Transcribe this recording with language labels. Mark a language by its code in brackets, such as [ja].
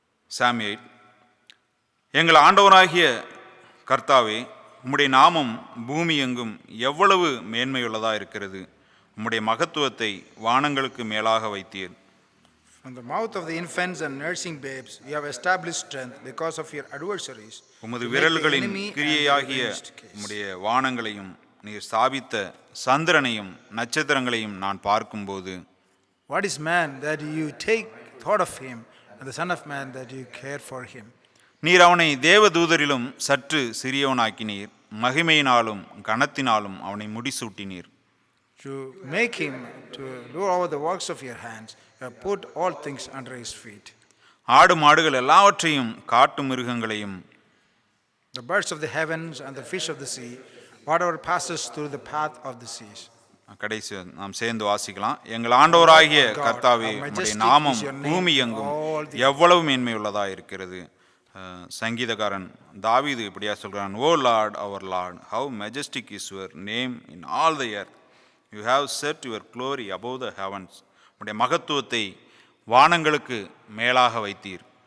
[ta] Psalm 8. எங்கள் ஆண்டவராகிய கர்த்தாவே, உம்முடைய நாமம் பூமி எங்கும் எவ்வளவு மேன்மையுள்ளதாக இருக்கிறது. உம்முடைய மகத்துவத்தை வானங்களுக்கு மேலாக வைத்தீர். [en] From the mouth of the infants and nursing babes, you have established strength because of your adversaries. [ta] உமது விரல்களின் கிரியையாகிய உம்முடைய வானங்களையும் நீர் ஸ்தாபித்த சந்திரனையும் நட்சத்திரங்களையும் நான் பார்க்கும்போது, [en] What is man that you take thought of him, and the son of man that you care for him? [ta] நீர் அவனை தேவதூதரிலும் சற்று சிறியவனாக்கினீர். மகிமையினாலும் கனத்தினாலும் அவனை முடிசூட்டினீர். [en] To make him to do all the works of your hands, you have put all things under his feet. [ta] ஆடு மாடுகள் எல்லாவற்றையும் காட்டு மிருகங்களையும் [en] The birds of the heavens and the fish of the sea, whatever passes through the path of the seas. [ta] கடைசி நாம் சேர்ந்து வாசிக்கலாம். எங்கள் ஆண்டவராகிய கர்த்தாவே, உம்முடைய நாமம் பூமி எங்கும் எவ்வளவு மேன்மையுள்ளதா இருக்கிறது. சங்கீதக்காரன் தாவீது இப்படியா சொல்கிறான், [en] Oh Lord, our Lord, how majestic is your name in all the earth. You have set your glory above the heavens. [ta] உம்முடைய மகத்துவத்தை வானங்களுக்கு மேலாக வைத்தீர்.